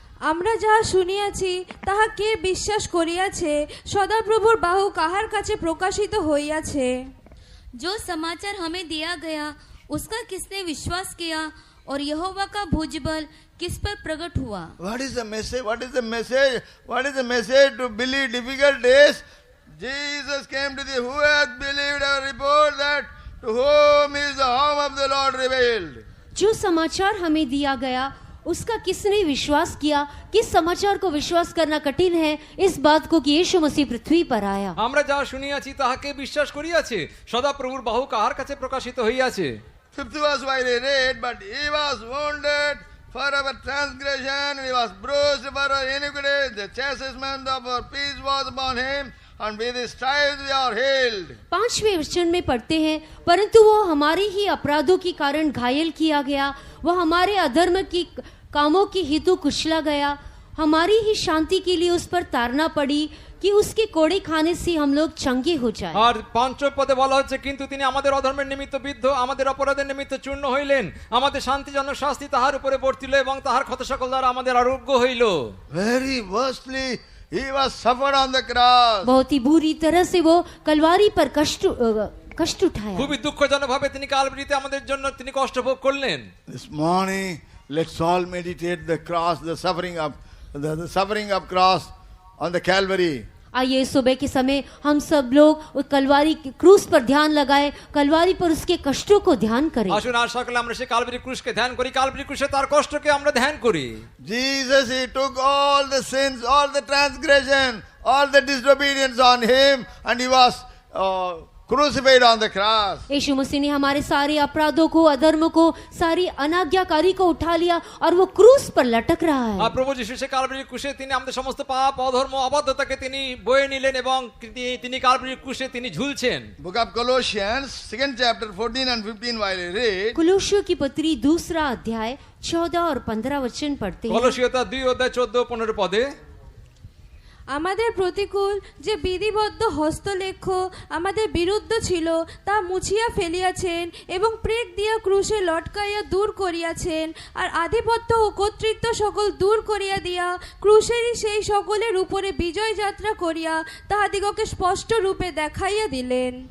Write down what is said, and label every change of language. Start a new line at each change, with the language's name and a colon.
Bangla: আমরা যাহা শুনিয়াছি তাহা কে বিশ্বাস করিয়াছে? সদাপ্রভুর বাহু কাহার কাছে প্রকাশিত হইয়াছে?
Hindi: जो समाचार हमें दिया गया उसका किसने विश्वास किया और यहोवा का भुजबल किस पर प्रकट हुआ?
English: What is the message? What is the message? What is the message to believe difficult days? Jesus came to the who hath believed our report that to whom is the arm of the Lord revealed.
Hindi: जो समाचार हमें दिया गया उसका किसने विश्वास किया? किस समाचार को विश्वास करना कठिन है? इस बात को कि यीशु मसीह पृथ्वी पर आया।
Bangla: আমরা যা শুনিয়াছি তাহাকে বিশ্বাস করিয়াছে, সদা প্রভুর বাহু কাহার কাছে প্রকাশিত হইয়াছে।
English: 5th verse while he read, but he was wounded for our transgression, and he was bruised for our iniquity. The chastisement of our peace was upon him, and with his stripes we are healed.
Hindi: 5वें वचन में पढ़ते हैं, परंतु वो हमारे ही अपराधों के कारण घायल किया गया, वह हमारे अधर्म की कामों की हेतु कुचला गया, हमारी ही शांति के लिए उस पर ताड़ना पड़ी कि उसके कोड़े खाने से हम लोग चंगे हो जाए।
Bangla: আর পঞ্চম পদে বলা হচ্ছে, কিন্তু তিনি আমাদের অধর্মের নিমিত্ত বিদ্ধ, আমাদের অপরাধের নিমিত্ত চূর্ণ হইলেন, আমাদের শান্তিজনক শাস্তি তাহার উপরে বর্তিল এবং তাহার ক্ষত সকল দ্বারা আমাদের আরোগ্য হইল।
English: Very worstly, he was suffered on the cross.
Hindi: बहुत ही बुरी तरह से वो कलवारी पर कष्ट उठाया।
Bangla: খুবই দুঃখজনক ভাবে তিনি কালবরিতে আমাদের জন্য তিনি কষ্ট ভোগ করলেন।
English: This morning, let's all meditate the cross, the suffering of cross on the Calvary.
Hindi: आइए सुबह के समय हम सब लोग उस कलवारी क्रूस पर ध्यान लगाए, कलवारी पर उसके कष्टों को ध्यान करें।
Bangla: আসুন আর সকালে আমরা সেই কালবরি ক্রুশকে ধ্যান করি, কালবরি ক্রুশে তার কষ্টকে আমরা ধ্যান করি।
English: Jesus, he took all the sins, all the transgression, all the disobedience on him, and he was crucified on the cross.
Hindi: यीशु मसीह ने हमारे सारे अपराधों को, अधर्म को, सारी अनाज्ञाकारी को उठा लिया और वो क्रूस पर लटक रहा है।
Bangla: আর প্রভু যিশু সে কালবরি ক্রুশে তিনি আমাদের সমস্ত পাপ, অধর্ম, অবাধ্যতাকে তিনি বয়ে নিলেন এবং তিনি কালবরি ক্রুশে তিনি ঝুলছেন।
English: Book of Colossians, 2nd chapter, 14 and 15 while I read.
Hindi: कुलुस्सियों की पत्री 2 अध्याय 14 और 15 वचन पढ़ते हैं।
Bangla: কলসীয় তার 2 অধ্যায় 14-15 পদে, আমাদের প্রতিকূল যে বিধিবদ্ধ হস্তলেখ আমাদের বিরুদ্ধ ছিল তা মুছিয়া ফেলিয়াছেন এবং প্রেক দিয়া ক্রুশে লটকাইয়া দূর করিয়াছেন, আর আধিপত্য ও কর্তৃত্ব সকল দূর করিয়া দিয়া ক্রুশেরই সেই সকলের উপরে বিজয় যাত্রা করিয়া তাহাদিগকে স্পষ্ট রূপে দেখাইয়া দিলেন।